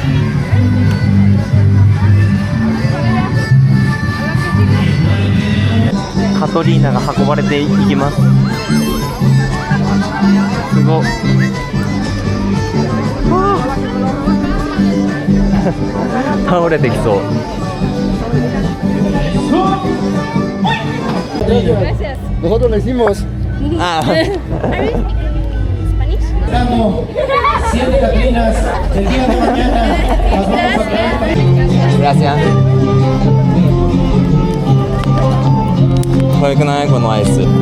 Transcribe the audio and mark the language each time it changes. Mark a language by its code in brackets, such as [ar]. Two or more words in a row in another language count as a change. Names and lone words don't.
[ja] カトリーナが運ばれていきます。すごっ。倒れてきそう。 [es] Nosotros le hicimos. Ah. Damos 7 Catrinas el día de mañana. Las vamos a traer. Gracias. [ja] 可愛くないこのアイス。